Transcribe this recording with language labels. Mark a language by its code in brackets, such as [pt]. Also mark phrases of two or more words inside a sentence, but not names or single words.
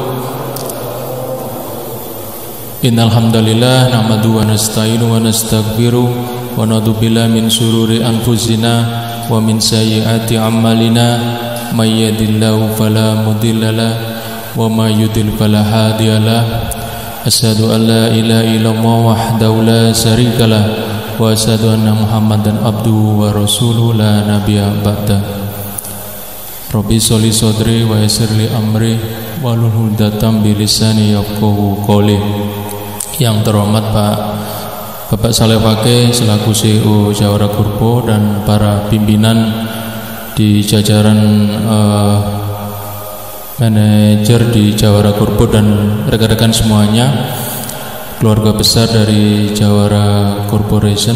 [ar] إن الحمد لله نحمده ونستعينه ونستغفره ونعوذ بالله من شرور أنفسنا ومن سيئات أعمالنا من يهده الله فلا مضل له ومن يضلل فلا هادي له. أشهد أن لا إله إلا الله وحده لا شريك له وأشهد أن محمدا عبده ورسوله لا نبي بعده. رب صلي صدري ويسر لي أمري واحلل عقدة من لساني يفقهوا قولي. [id] Yang terhormat Bapak Saleh Fakih selaku CEO Jawara Kurbo dan para pimpinan di jajaran manajer di Jawara Kurbo dan rekan-rekan semuanya, keluarga besar dari Jawara Corporation.